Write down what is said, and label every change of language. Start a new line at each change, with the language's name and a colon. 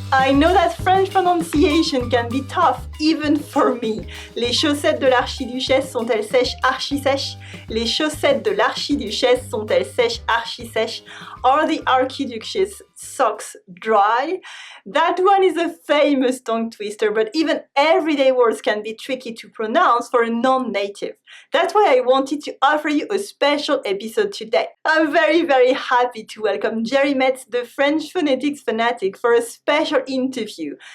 English: I know that French pronunciation can be tough, even for me.
French: Les chaussettes de l'archiduchesse sont-elles sèches, archi-sèches? Les chaussettes de l'archiduchesse sont-elles sèches, archi-sèches?
English: Are the archduchess socks dry? That one is a famous tongue twister, but even everyday words can be tricky to pronounce for a non-native. That's why I wanted to offer you a special episode today. I'm very happy to welcome Geri Metz, the French Phonetics Fanatic, for a special interview.